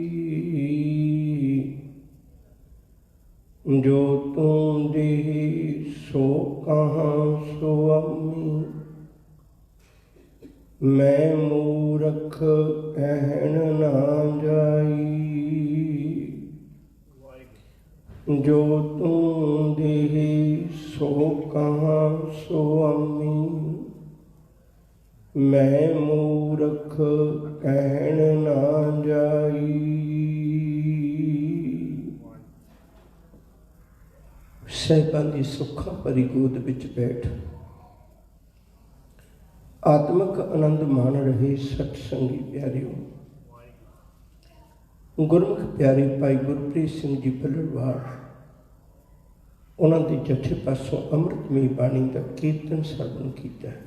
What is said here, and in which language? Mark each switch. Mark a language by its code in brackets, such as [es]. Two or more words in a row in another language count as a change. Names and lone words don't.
[hi] जो तू दे सो कहाँ सुअमी, मैं मूरख कहन ना जाई। जो तू दे सो कहाँ सुअमी, मैं मूरख कहन ना जाई। [pa] ਸਾਹਿਬਾਂ ਦੀ ਸੁੱਖਾਂ ਭਰੀ ਗੋਦ ਵਿੱਚ ਬੈਠ ਆਤਮਿਕ ਆਨੰਦ ਮਾਣ ਰਹੇ ਸਤ ਸੰਗੀ ਪਿਆਰਿਓ। ਗੁਰਮੁਖ ਪਿਆਰੇ ਭਾਈ ਗੁਰਪ੍ਰੀਤ ਸਿੰਘ ਜੀ ਭੱਲੜਵਾਲ, ਉਹਨਾਂ ਦੇ ਜਥੇ ਪਾਸੋਂ ਅੰਮ੍ਰਿਤਮਈ ਬਾਣੀ ਦਾ ਕੀਰਤਨ ਸਰਵਣ ਕੀਤਾ।